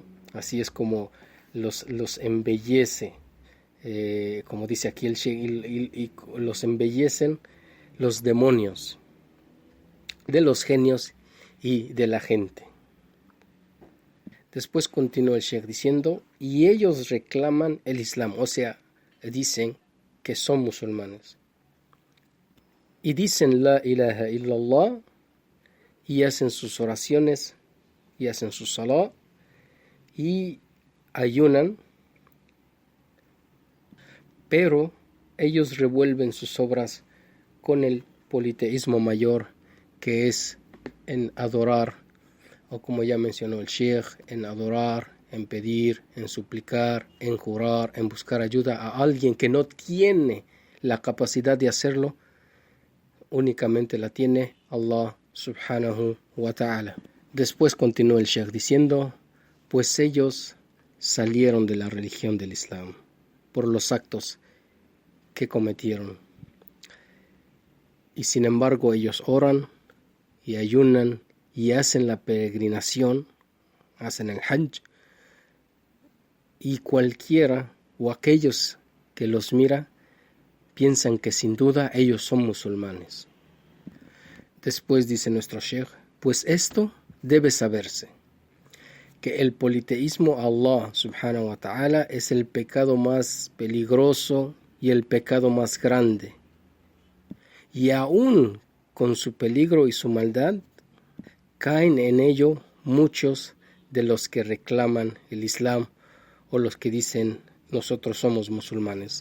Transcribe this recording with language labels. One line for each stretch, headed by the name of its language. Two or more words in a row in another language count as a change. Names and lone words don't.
Spanish: Así es como los embellece, como dice aquí el Sheikh, y los embellecen los demonios de los genios y de la gente. Después continúa el Sheikh diciendo, y ellos reclaman el Islam, o sea, dicen que son musulmanes. Y dicen
Arabic: لا إله إلا الله,
Spanish: y hacen sus oraciones, y hacen su salah, y ayunan, pero ellos revuelven sus obras con el politeísmo mayor, que es en adorar, o como ya mencionó el Sheikh, en adorar, en pedir, en suplicar, en jurar, en buscar ayuda a alguien que no tiene la capacidad de hacerlo, únicamente la tiene
Arabic: الله سبحانه وتعالى.
Spanish: Después continúa el Sheikh diciendo, pues ellos salieron de la religión del Islam por los actos que cometieron. Y sin embargo ellos oran y ayunan y hacen la peregrinación, hacen el Hajj, y cualquiera o aquellos que los mira piensan que sin duda ellos son musulmanes. Después dice nuestro Sheikh, pues esto debe saberse, que el politeísmo a
Arabic: الله سبحانه وتعالى
Spanish: es el pecado más peligroso y el pecado más grande. Y aún con su peligro y su maldad, caen en ello muchos de los que reclaman el Islam o los que dicen nosotros somos musulmanes.